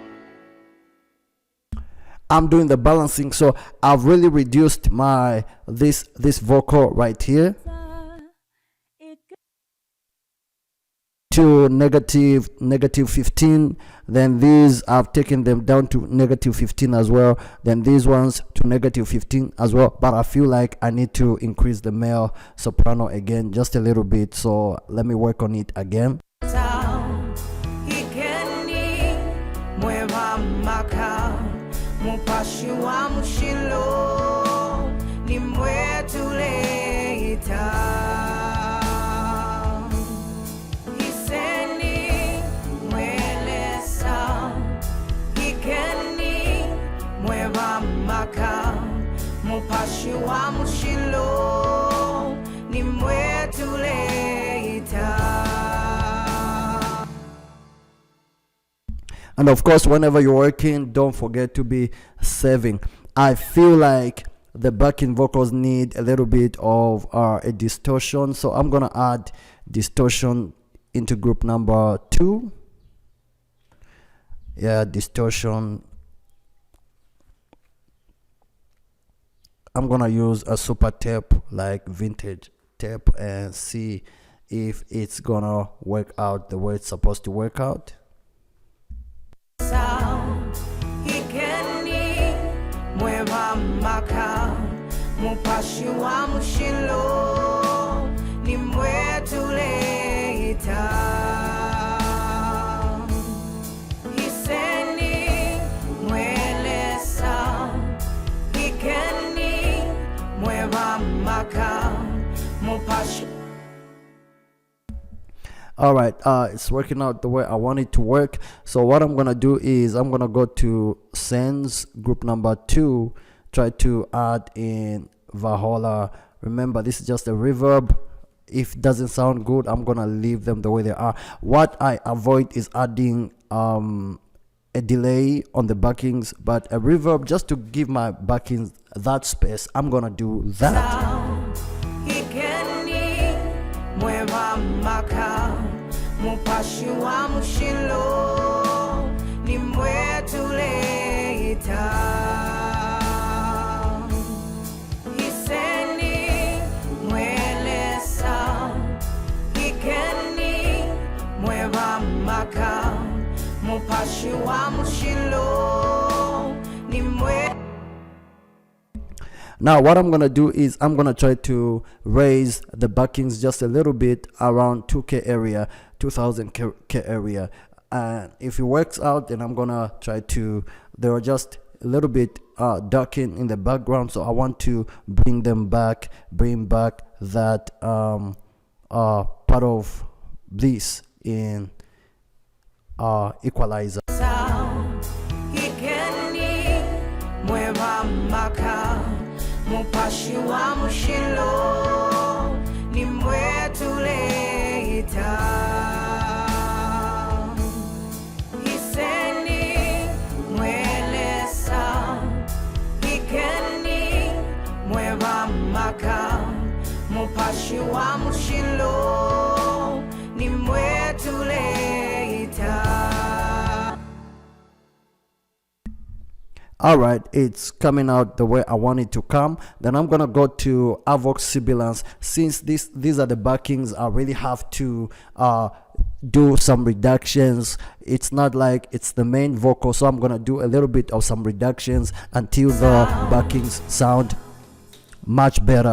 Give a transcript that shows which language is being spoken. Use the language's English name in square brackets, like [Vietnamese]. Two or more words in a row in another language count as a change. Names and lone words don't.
[English] I'm doing the balancing, so I've really reduced my this vocal right here to negative 15. Then these I've taken them down to negative 15 as well, then these ones to negative 15 as well, but I feel like I need to increase the male soprano again just a little bit, so let me work on it again. [Bemba] Mupashi wa mushilo nimwetuleta hiseni mwelesa ikeni mwevamaka mupashi wa mushilo nimwetuleta. [English] And of course, whenever you're working, don't forget to be saving. I feel like the backing vocals need a little bit of a distortion, so I'm gonna add distortion into group number 2. Yeah, distortion. I'm gonna use a super tape, like vintage tape, and see if it's gonna work out the way it's supposed to work out. [Bemba] Ikeni mwevamaka mupashi wa mushilo nimwetuleta hiseni mwelesa ikeni mwevamaka mupashi. [English] All right, it's working out the way I want it to work. So what I'm gonna do is I'm gonna go to Sends group number 2, try to add in Vahola. Remember, this is just a reverb. If it doesn't sound good, I'm gonna leave them the way they are. What I avoid is adding a delay on the backings, but a reverb just to give my backings that space. I'm gonna do that. [Bemba] Mupashi wa mushilo nimwetuleta hiseni mwelesa ikeni mwevamaka mupashi wa mushilo nimwe. [English] Now what I'm gonna do is I'm gonna try to raise the backings just a little bit around 2K area, 2000K area, and if it works out, then I'm gonna try to, they are just a little bit darkened in the background, so I want to bring them back, bring back that part of this in equalizer. [Bemba] Mupashi wa mushilo nimwetuleta hiseni mwelesa ikeni mwevamaka mupashi wa mushilo nimwetuleta. [English] All right, it's coming out the way I want it to come. Then I'm gonna go to Avox Sibilance. Since these are the backings, I really have to do some reductions. It's not like it's the main vocal, so I'm gonna do a little bit of some reductions until the backings sound much better.